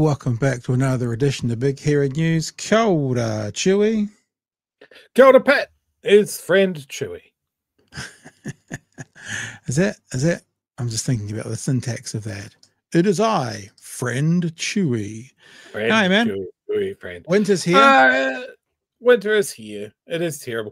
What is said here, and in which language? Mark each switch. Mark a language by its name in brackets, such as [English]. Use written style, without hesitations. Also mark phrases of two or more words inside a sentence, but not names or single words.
[English] Welcome back to another edition of Big Hero News. [Māori] Kia ora, Chewie. Kia ora, [English] Pat. His friend Chewie. Is that? I'm just thinking about the syntax of that. It is I, friend Chewie. Friend Hi, man. Chewie, friend. Winter's here. Winter is here. It is terrible.